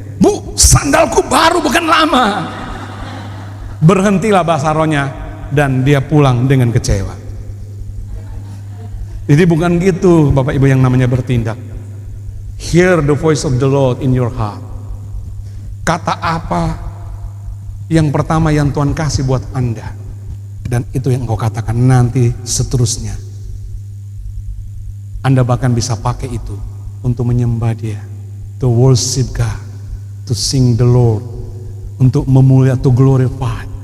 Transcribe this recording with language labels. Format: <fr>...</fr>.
<id>Bu, sandalku baru bukan lama. Berhentilah bahasa rohnya, dan dia pulang dengan kecewa. Jadi bukan gitu Bapak Ibu yang namanya bertindak.</id> <en>Hear the voice of the Lord in your heart.</en> <id>Kata apa yang pertama yang Tuhan kasih buat Anda, dan itu yang engkau katakan, nanti seterusnya Anda bahkan bisa pakai itu untuk menyembah Dia,</id> <en>to worship God, to sing the Lord,</en> <id>untuk memulia,</id> <en>to glorify.</en>